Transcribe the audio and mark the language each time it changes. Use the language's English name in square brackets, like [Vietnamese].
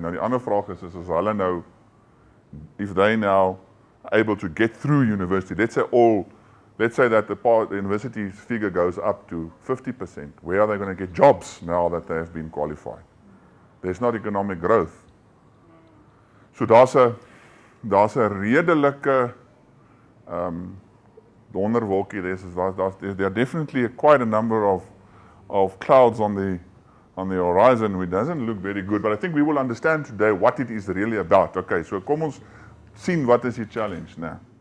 [Afrikaans] Nou die ander vraag is as hulle nou, [English] if they now able to get through university, let's say that the university's figure goes up to 50%, where are they going to get jobs now that they have been qualified? There's not economic growth. [Afrikaans] So daar's 'n redelike donderwolkie. [English] There are definitely quite a number of clouds on the horizon which doesn't look very good, but I think we will understand today what it is really about. Okay, [Afrikaans] so kom ons sien wat is die challenge nou.